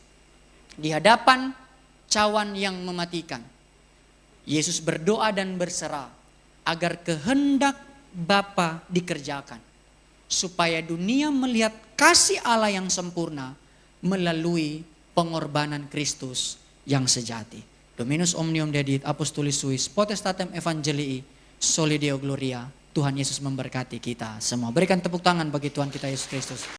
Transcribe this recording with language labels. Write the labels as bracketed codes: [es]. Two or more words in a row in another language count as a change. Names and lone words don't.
[id] Di hadapan cawan yang mematikan, Yesus berdoa dan berserah agar kehendak Bapa dikerjakan. Supaya dunia melihat kasih Allah yang sempurna melalui pengorbanan Kristus yang sejati. [la] Dominus omnium dedit apostolis suis potestatem evangelii soli Deo gloria. [id] Tuhan Yesus memberkati kita semua. Berikan tepuk tangan bagi Tuhan kita Yesus Kristus.